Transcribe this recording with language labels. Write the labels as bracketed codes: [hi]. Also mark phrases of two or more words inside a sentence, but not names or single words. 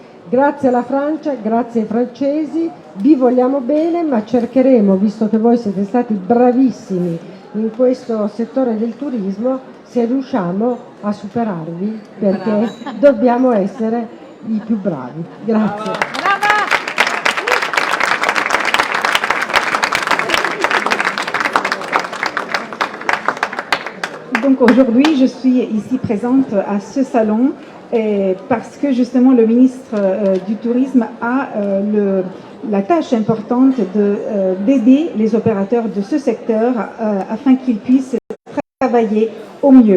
[it] Grazie alla Francia, grazie ai francesi, vi vogliamo bene, ma cercheremo, visto che voi siete stati bravissimi in questo settore del turismo, se riusciamo a superarvi, perché dobbiamo essere i più bravi. Grazie. [fr] Donc aujourd'hui, je suis ici présente à ce salon parce que justement le ministre du Tourisme a la tâche importante d'aider les opérateurs de ce secteur afin qu'ils puissent travailler au mieux.